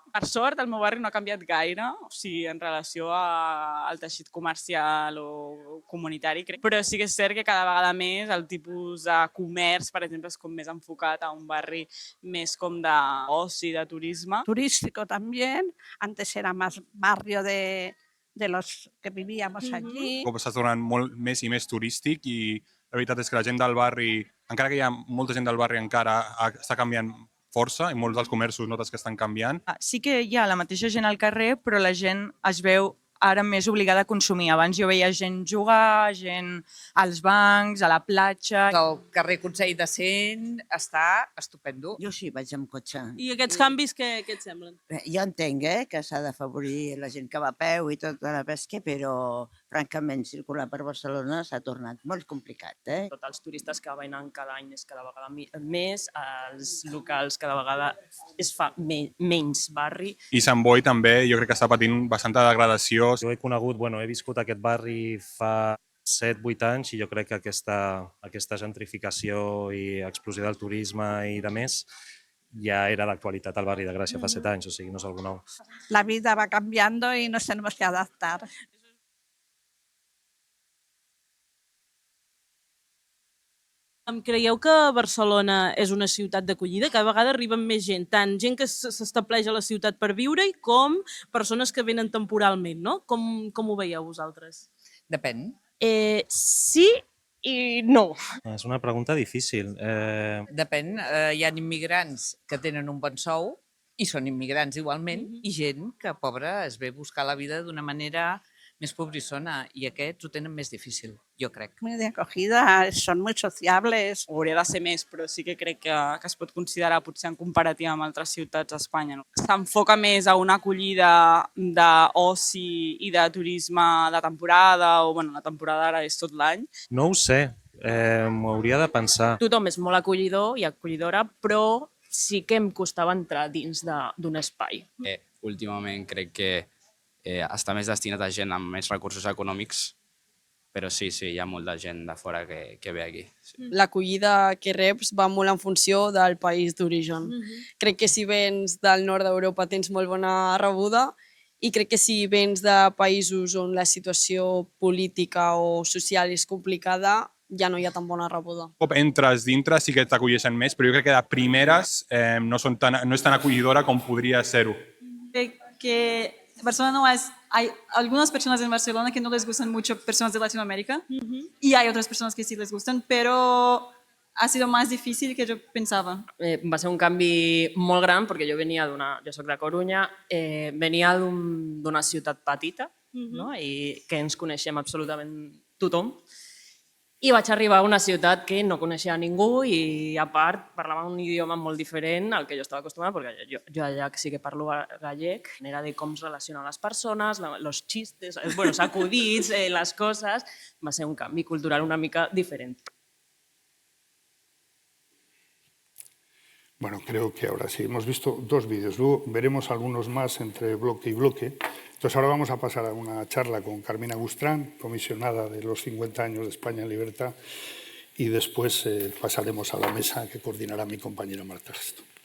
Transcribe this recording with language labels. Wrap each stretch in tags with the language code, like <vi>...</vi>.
<ca>Per sort, el meu barri no ha canviat gaire, o sigui, en relació al teixit comercial o comunitari, crec. Però sí que és cert que cada vegada més el tipus de comerç, per exemple, és com més enfocat a un barri més com d'oci, de turisme.</ca> <es>Turístico también. Antes era más barrio de los que vivíamos allí.</es> <ca>Està tornant molt més i més turístic i la veritat és que la gent del barri, encara que hi ha molta gent del barri encara, està canviant força i molts dels comerços notes que estan canviant. Sí que hi ha la mateixa gent al carrer, però la gent es veu ara més obligada a consumir. Abans jo veia gent jugar, gent als bancs, a la platja. El carrer Consell de Cent està estupendo. Jo sí, vaig amb cotxe. I aquests canvis què et semblen? Jo entenc que s'ha d'afavorir la gent que va a peu i tota la pesca, però francament circular per Barcelona s'ha tornat molt complicat. Tots els turistes que venen cada any és cada vegada més, els locals cada vegada es fa menys barri. I Sant Boi també jo crec que està patint bastanta degradació. Jo he conegut, he viscut aquest barri fa 7-8 anys i jo crec que aquesta gentrificació i explosió del turisme i de més ja era d'actualitat al barri de Gràcia fa 7 anys, o sigui, no és algo nou.</ca> <es>La vida va cambiando y nos tenemos que adaptar.</es> <ca>Creieu que Barcelona és una ciutat d'acollida? Cada vegada arriben més gent, tant gent que s'estableix a la ciutat per viure-hi com persones que venen temporalment, no? Com ho veieu vosaltres? Depèn. Sí i no. És una pregunta difícil. Depèn. Hi ha immigrants que tenen un bon sou i són immigrants igualment, i gent que, pobra, es ve a buscar la vida d'una manera més pobrissona, i aquests ho tenen més difícil, jo crec.</ca> <es>Muy de acogida, son muy sociables.</es> <ca>Hauria de ser més, però sí que crec que es pot considerar potser en comparativa amb altres ciutats d'Espanya. S'enfoca més a una acollida d'oci i de turisme de temporada, o la temporada ara és tot l'any. No ho sé, m'ho hauria de pensar. Tothom és molt acollidor i acollidora, però sí que em costava entrar dins d'un espai. Últimament crec que està més destinat a gent amb més recursos econòmics, però sí, hi ha molta gent de fora que ve aquí. Sí. L'acollida que reps va molt en funció del país d'origen. Crec que si vens del nord d'Europa tens molt bona rebuda i crec que si vens de països on la situació política o social és complicada, ja no hi ha tan bona rebuda. Un cop entres dintre sí que t'acolleixen més, però jo crec que de primeres no és tan acollidora com podria ser-ho. Crec que Barcelona no es...</ca> <es>Hay algunas personas en Barcelona que no les gustan mucho personas de Latinoamérica y hay otras personas que sí les gustan, pero ha sido más difícil que yo pensaba?</es> <ca>Va ser un canvi molt gran perquè jo venia jo soc de Corunya, venia d'una ciutat petita, no? I que ens coneixem absolutament tothom, i vaig arribar a una ciutat que no coneixia ningú i a part parlava un idioma molt diferent al que jo estava acostumada, perquè jo allà sí que parlo gallec, manera de com es relacionen les persones,</ca> <es>los chistes, bueno,</es> <ca>sacudits, les coses, va ser un canvi cultural una mica diferent.</ca> <es>Bueno, creo que ahora sí. Hemos visto 2 vídeos, luego veremos algunos más entre bloque y bloque. Entonces ahora vamos a pasar a una charla con Carmina Gustrán, comisionada de los 50 años de España en Libertad, y después pasaremos a la mesa que coordinará mi compañera Marta Gesto.</es>